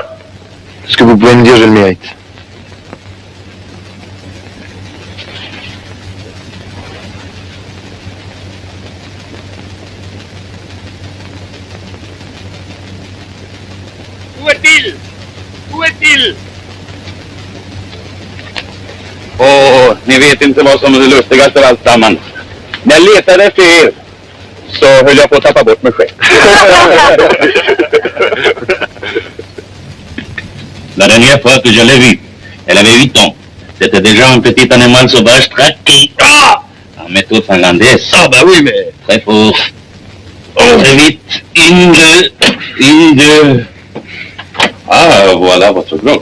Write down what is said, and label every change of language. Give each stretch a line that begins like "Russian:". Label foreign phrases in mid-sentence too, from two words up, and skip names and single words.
French: Ce que vous pouvez me dire, je le mérite. Où est-il? Où est-il?
Swedish: Ni vet inte vad som är det lustigaste av alltsammans. När jag letade efter er så höll jag på att tappa bort mig själv.
French: La dernière fois que je l'ai vue, elle avait 8 ans. C'était déjà un petit animal sauvage traqué. Ah! En méthode finlandaise. Ah bah oui, mais... Très fort. Oh, très vite. Une, deux... Ah, voilà votre globe.